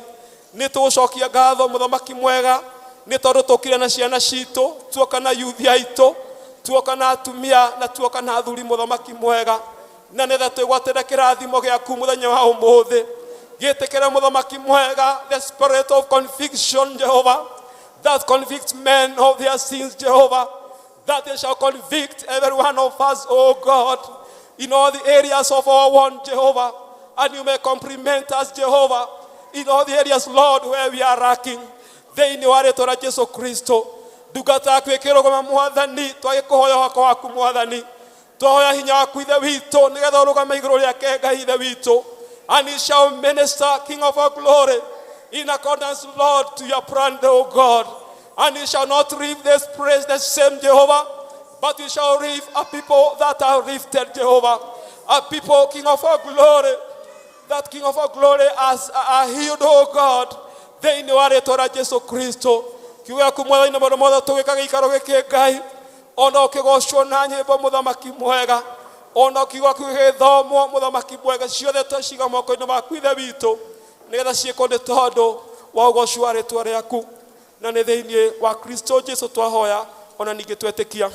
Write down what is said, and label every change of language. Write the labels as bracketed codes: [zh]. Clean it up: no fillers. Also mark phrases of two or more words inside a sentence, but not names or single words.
[ki] Nĩ tũgũcokia ngatho mũthamaki mwega. Nĩ tondũ tũkire na ciana citũ, tuoka na youth aitũ, tuoka na atumia na tuoka na athuri mũthamaki mwega. Na nĩgetha twĩgwatĩre kĩrathimo gĩaku mũthenya wa ũmũthĩ. Gĩtĩkĩre mũthamaki mwega, [en] the spirit of conviction, Jehovah, that convicts men of their sins, Jehovah. that they shall convict every one of us, oh God, in all the areas of our want, Jehovah. And you may compliment us, Jehovah, in all the areas, Lord, where we are lacking. [ki] Thĩinĩ wa rĩĩtwa rĩa Jesũ Kristo, ndungata yaku ĩkĩrũgama Mwathani, twagĩkũhoya wako waku Mwathani, twahoya hinya waku Ithe witũ, nĩgetha ũrũgame igũrũ rĩake Ngai Ithe witũ, [en] and he shall minister, King of our glory, in accordance, Lord, to your plan, O God. And he shall not leave this praise the same, Jehovah, but he shall leave a people that are lifted, Jehovah, a people, King of our glory, that King of our glory are healed, O God. [ki] Thĩinĩ wa rĩĩtwa rĩa Jesũ Kristo, kiugo gĩaku Mwathani na maũndũ mothe tũgĩkaga gĩikaro gĩkĩ Ngai, ona ũkĩgocwo na nyĩmbo mũthamaki mwega, ona kiugo gĩaku gĩgĩthomwo mũthamaki mwega, ciothe twaciga moko-inĩ maku Ithe witũ, nĩgetha ciĩkwo nĩ tondũ wa ũgoci wa rĩĩtwa rĩaku, na nĩ thĩinĩ wa Kristo Jesũ twahoya, ona ningĩ twetĩkia.